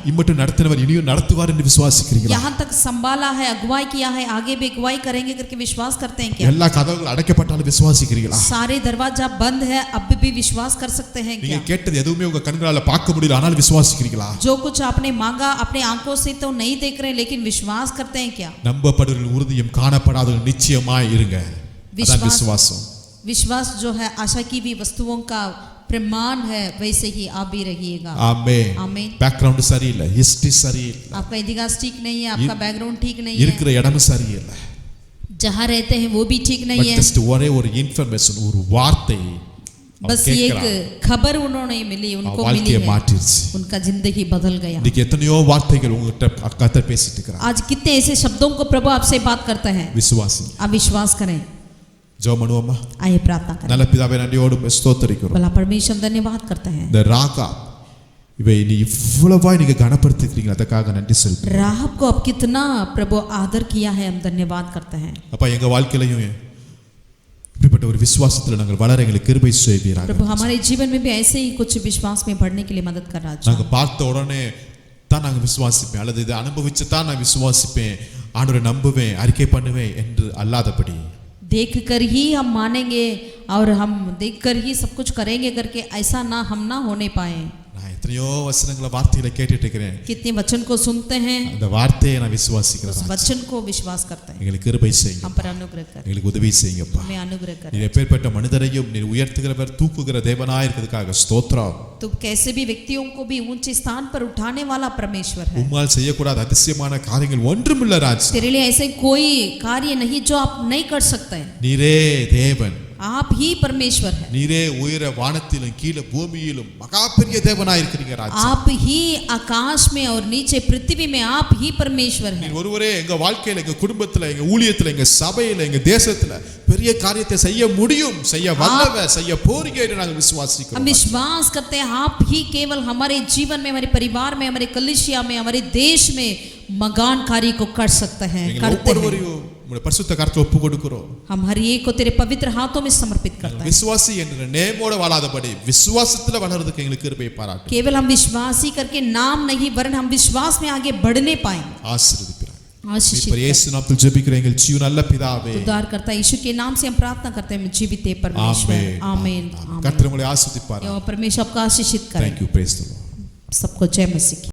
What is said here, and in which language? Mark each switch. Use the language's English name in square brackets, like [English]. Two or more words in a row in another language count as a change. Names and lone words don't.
[Tamil] இம்மட்டும் நடத்தினவர் இனியும் நடத்துவார் என்று விசுவாசிக்கிறீங்களா? [Hindi] यहाँ तक संभाला है, अगुवाई किया है, आगे भी अगुवाई करेंगे करके विश्वास करते हैं क्या? [Tamil] எல்லா கதவுகள் அடைக்கப்பட்டாலும் விசுவாசிக்கிறீங்களா? [Hindi] सारे दरवाजा बंद है अब भी विश्वास कर सकते हैं [Tamil] நீங்க [Hindi] क्या? [Tamil] கேட்டது எதுவுமே உங்க கண்களால பார்க்க முடியல, ஆனால் விசுவாசிக்கிறீங்களா? [Hindi] जो कुछ आपने मांगा अपने आंखों से तो नहीं देख रहे, लेकिन विश्वास करते हैं क्या? [Tamil] நம்பப்படுவதில் உறுதியும் காணப்படாதவர்கள் நிச்சயமாய் இருங்க. அதான் விசுவாசம். [Hindi] विश्वास जो है आशा की भी वस्तुओं का प्रमाण है, वैसे ही आप भी रहिएगा। [Tamil] ஆமென். [Hindi] आमीन। [Tamil] பேக்ரவுண்ட் சரியில்லை, ஹிஸ்டரி சரியில்லை, [Hindi] आपका इतिहास ठीक नहीं है, आपका बैकग्राउंड ठीक नहीं है, [Tamil] இருக்கிற இடமும் சரியில்லை, [Hindi] जहाँ रहते हैं वो भी ठीक नहीं [Tamil] பட் [Hindi] है, [Tamil] ஜஸ்ட் ஒரே ஒரு இன்ஃபர்மேஷன், ஒரு வார்த்தை [Hindi] बस एक खबर उन्होंने मिली, उनको मिली [Tamil] வாழ்க்கையை [Hindi] है, [Tamil] மாற்றிடுச்சு. [Hindi] उनका जिंदगी बदल गया। [Tamil] இன்னைக்கு எத்தனையோ வார்த்தைகள் உங்ககிட்ட கர்த்தர் பேசிட்டு இருக்கிறார். [Hindi] आज कितने ऐसे शब्दों को प्रभु आपसे बात करता है, [Tamil] விசுவாசி. [Hindi] आप विश्वास करें। [Tamil] ஜெபம் பண்ணுவோமா? [Hindi] आइए प्रार्थना करें। [Tamil] நல்ல பிதாவே நன்றியோடு ஸ்தோத்திரிக்கிறோம். [Hindi] भला परमेश्वर धन्यवाद करते हैं। [Tamil] இந்த ராகா இவை நீ இவ்வளவாய் நீங்க கனப்படுத்திக்கிறீங்க, அதற்காக நன்றி செலுத்து. [Hindi] राहब को अब कितना प्रभु आदर किया है, हम धन्यवाद करते हैं। [Tamil] அப்பா எங்க வாழ்க்கையிலையும் இப்படிப்பட்ட ஒரு விசுவாசத்துல நாங்கள் வளர எங்களுக்கு கிருபை செய்வீராக. [Hindi] प्रभु हमारे जीवन में भी ऐसे ही कुछ विश्वास में बढ़ने के लिए मदद कर रहा [Tamil] நாங்க பார்த்த உடனே தான் நாங்கள் விசுவாசிப்பேன், அல்லது இதை அனுபவிச்சு தான் நான் விசுவாசிப்பேன், ஆண்டவரை நம்புவேன், அறிக்கை பண்ணுவேன் என்று அல்லாதபடி [Hindi] देख कर ही हम मानेंगे और हम देख कर ही सब कुछ करेंगे करके ऐसा ना हम ना होने पाए। [Tamil] நான் எத்தனையோ வசனங்களை வார்த்தைகளை கேட்டுட்டு இருக்கிறேன், [Hindi] कितने वचन को सुनते हैं, [Tamil] அந்த வார்த்தையை நான் விசுவாசிக்கிறேன். [Hindi] उस वचन को विश्वास करते हैं। [Tamil] எங்களுக்கு கிருபை செய்யுங்க, [Hindi] हम पर अनुग्रह कर, [Tamil] எங்களுக்கு உதவி செய்யுங்கப்பா. [Hindi] हमें अनुग्रह कर। [Tamil] நீர் எப்பேற்பட்ட மனிதரையும் நீர் உயர்த்துகிறவர், தூக்குகிற தேவனாய் இருக்கிறதுக்காக ஸ்தோத்திரம். [Hindi] तो कैसे भी व्यक्तियों को भी ऊंचे स्थान पर उठाने वाला परमेश्वर है। [Tamil] உம்மால் செய்யக்கூடாத அதிசயமான காரியங்கள் ஒன்றுமில்ல ராஜா. [Hindi] तेरे लिए ऐसे कोई कार्य नहीं जो आप नहीं कर सकते। [Tamil] நீரே தேவன், [Hindi] आप ही परमेश्वर है। [Tamil] நீரே உயர வானத்திலும் கீழே பூமியிலும் மகா பெரிய தேவனாய் இருக்கிறீங்க ராஜா. [Hindi] आप ही आकाश में और नीचे पृथ्वी में आप ही परमेश्वर है। [Tamil] நீர் ஒருவரே எங்க வாழ்க்கையில, எங்க குடும்பத்துல, எங்க ஊழியத்துல, எங்க சபையில, எங்க தேசத்துல பெரிய காரியத்தை செய்ய முடியும், செய்ய வல்லவர், செய்ய போறீங்க என்று நாங்கள் விசுவாசிக்கிறோம். [Hindi] हम विश्वास करते हैं आप ही केवल हमारे जीवन में, हमारे परिवार में, हमारे कलीसिया में, हमारे देश में मगान कार्य को कर सकते हैं, करते हैं। [Tamil] உம்முடைய பரிசுத்த கரத்துல ஒப்பு கொடுக்கிறோம். [Hindi] हम हर एक को तेरे पवित्र हाथों में समर्पित करते हैं। [Tamil] விசுவாசி என்ற நேமோட வாழாதபடி விசுவாசத்துல வளர்றதுக்கு எங்களுக்கு கிருபை பாராட்டு. [Hindi] केवल हम विश्वासी करके नाम नहीं, वरन हम विश्वास में आगे बढ़ने पाए। [Tamil] ஆசீர்வதிப்பார். [Hindi] आशीषित [Tamil] மீட்பர் இயேசு நாமத்தில் ஜெபிக்கிறேன் எங்கள் ஜீவ நல்ல பிதாவே. [Hindi] उद्धार करता यीशु के नाम से हम प्रार्थना करते हैं, जीवित है परमेश्वर। आमीन। [Tamil] கர்த்தர் உங்களை ஆசீர்வதிப்பார். [Hindi] परमेश्वर आपको आशीषित करे। [English] Thank you, praise the Lord. [Hindi] सबको जय मसीह की।